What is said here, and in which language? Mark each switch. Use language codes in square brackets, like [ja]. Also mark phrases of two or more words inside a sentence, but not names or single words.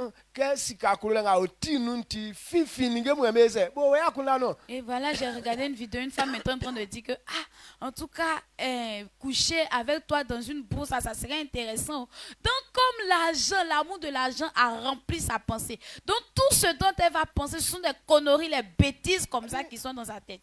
[fr] ke sika kolo nga oti nunti fifini nge mu meze bo we akunda no. Et voilà, j'ai regardé une vidéo, une femme était en train de dire que, en tout cas, coucher avec toi dans une bourse, ça serait intéressant. Donc, comme l'argent, l'amour de l'argent a rempli sa pensée. Donc, tout ce dont elle va penser, ce sont des conneries, les bêtises comme ça qui sont dans sa tête.